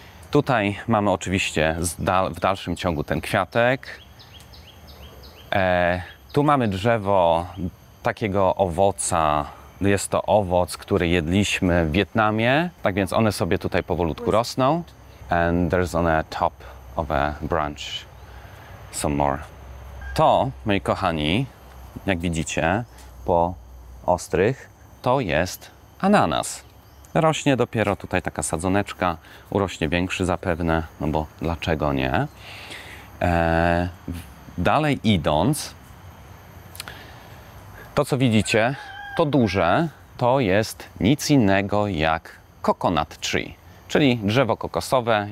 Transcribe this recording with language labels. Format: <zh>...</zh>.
<pl>Tutaj mamy oczywiście w dalszym ciągu ten kwiatek. Tu mamy drzewo takiego owoca. Jest to owoc, który jedliśmy w Wietnamie. Tak więc one sobie tutaj powolutku rosną.</pl> <en>And there's on a top of a branch some more.</en> <pl>To, moi kochani, jak widzicie, po ostrych, to jest ananas. Rośnie dopiero tutaj taka sadzoneczka, urośnie większy zapewne, no bo dlaczego nie? Dalej idąc, to co widzicie, to duże, to jest nic innego jak</pl> <en>coconut tree,</en> <pl>czyli drzewo kokosowe.</pl>